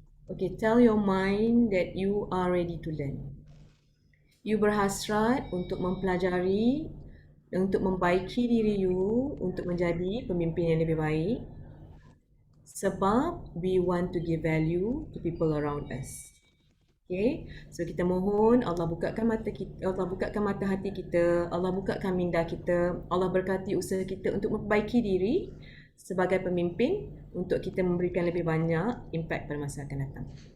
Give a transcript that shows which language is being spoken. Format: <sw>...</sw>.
<en>Okay, tell your mind that you are ready to learn.</en> <ms>You berhasrat untuk mempelajari, untuk membaiki diri you, untuk menjadi pemimpin yang lebih baik.</ms> <en>Sebab we want to give value to people around us.</en> <ms>Okay, so kita mohon Allah bukakan mata kita, Allah bukakan mata hati kita, Allah bukakan minda kita, Allah berkati usaha kita untuk memperbaiki diri sebagai pemimpin untuk kita memberikan lebih banyak impact pada masa akan datang.</ms>